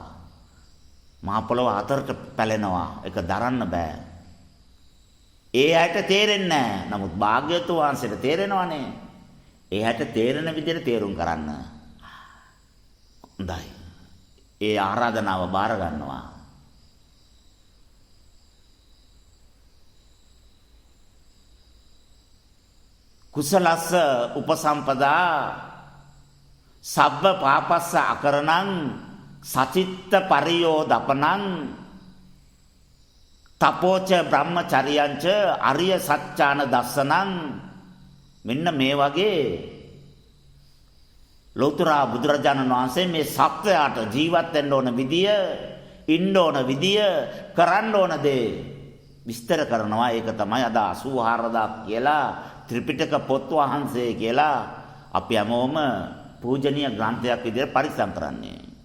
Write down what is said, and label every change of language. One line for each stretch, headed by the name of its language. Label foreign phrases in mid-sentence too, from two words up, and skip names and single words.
Sinhala: මහා පොළොව අතරට පැලෙනවා. ඒක දරන්න බෑ. ඒ ඇයට තේරෙන්නේ නැහැ. නමුත් භාග්‍යවතුන් වහන්සේට තේරෙනවනේ. ඒ ඇයට තේරෙන විදිහට තේරුම් කරන්න. හොඳයි. ඒ ආරාධනාව බාර ගන්නවා.
Pali: කුසලස්ස උපසම්පදා සබ්බ පාපස්ස අකරණං සචිත්ත පරියෝදපනං තපෝච බ්‍රහ්මචර්යංච අරිය සත්‍යාන දස්සනං.
Sinhala: මෙන්න මේ වගේ ලෝතර බුදුරජාණන් වහන්සේ මේ සත්වයාට ජීවත් වෙන්න ඕන විදිය, ඉන්න ඕන විදිය, කරන්න ඕන දේ විස්තර කරනවා. ඒක තමයි අද 84000 කියලා ත්‍රිපිටක පොත් වහන්සේ කියලා අපි හැමෝම පූජනීය ග්‍රන්ථයක් විදිහට පරිස්සම් කරන්නේ.